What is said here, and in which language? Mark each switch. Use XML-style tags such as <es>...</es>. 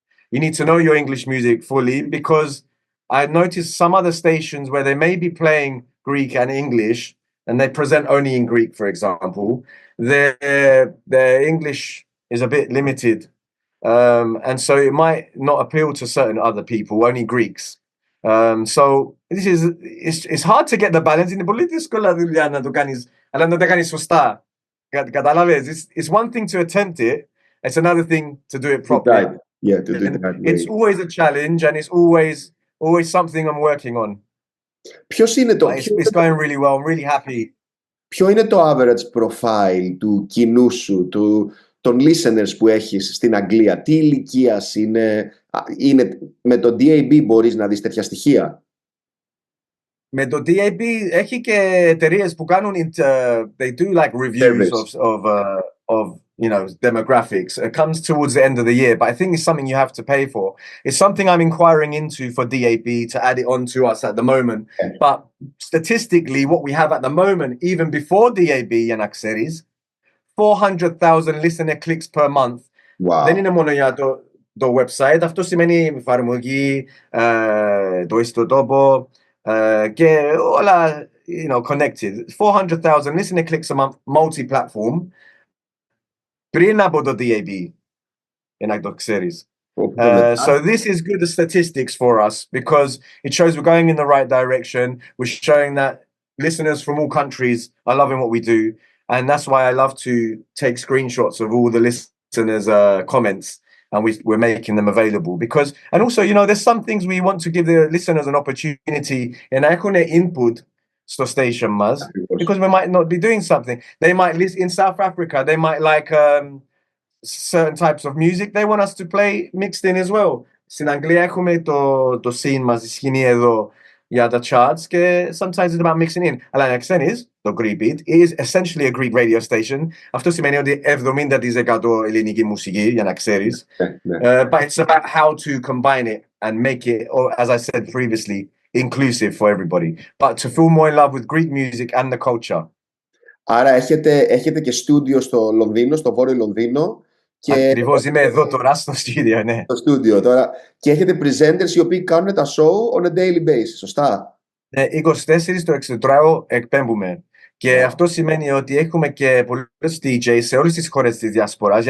<en>You need to know your English music fully, because I noticed some other stations where they may be playing Greek and English and they present only in Greek, for example. Their English is a bit limited. And so it might not appeal to certain other people, only Greeks. So it's hard to get the balance.</en> <el>Είναι πολύ δύσκολα δουλειά να το κάνεις, αλλά να το κάνεις σωστά. Καταλάβες?</el> <en>It's one thing to attempt it. It's another thing to do it properly. Yeah, to do it that way. It's always a challenge, and it's always something I'm working on.</en> <el>Ποιος είναι το...</el> <en>It's going really well. I'm really happy.</en> <el>Ποιο είναι το average profile του κοινού σου, των listeners που έχεις στην Αγγλία? Τι ηλικίας είναι με το DAB μπορείς να δεις τέτοια στοιχεία? Με το DAB έχει και εταιρείες που κάνουν</el> <en>they do like reviews of demographics. It comes towards the end of the year, but I think it's something you have to pay for. It's something I'm inquiring into for DAB to add it on to us at the moment. Okay. But statistically, what we have at the moment, even before DAB,</en> <el>για να ξέρεις,</el> <en>400,000 listener clicks per month. Wow.</en> <el>Δεν είναι μόνο για το website. Αυτό σημαίνει εφαρμογή, το ιστοτόπο και όλα connected.</el> <en>400,000 listener clicks a month, multi-platform.</en> <el>Πριν από το DAB, να το ξέρεις.</el> <en>So this is good statistics for us, because it shows we're going in the right direction. We're showing that listeners from all countries are loving what we do. And that's why I love to take screenshots of all the listeners' comments, and we're making them available. Because, and also, there's some things we want to give the listeners an opportunity and</en> <el>έχουν input στο station μας,</el> <en>because we might not be doing something. They might listen in South Africa. They might like certain types of music. They want us to play mixed in as well.</en> <el>Στην Αγγλία έχουμε το scene μας, η σκηνή εδώ για τα charts, και</el> <en>sometimes it's about mixing in.</en> <el>Αλλά να ξέρεις, το</el> <en>GreekBeat is essentially a Greek radio station.</en> <el>Αυτό σημαίνει ότι 70% ελληνική μουσική, για να ξέρεις.</el> <en>But it's about how to combine it and make it, or as I said previously, inclusive for everybody. But to feel more in love with Greek music and the culture.</en> <el>Άρα έχετε και στούντιο στο Λονδίνο, στο Βόρειο Λονδίνο. Ακριβώς, είμαι εδώ τώρα στο στούντιο, ναι. Στο στούντιο τώρα. Και έχετε presenters οι οποίοι κάνουν τα show</el> <en>on a daily basis,</en> <el>σωστά? 24 το 24ωρο εκπέμπουμε. Και αυτό σημαίνει ότι έχουμε και πολλούς DJs σε όλες τις χώρες της διασποράς.</el>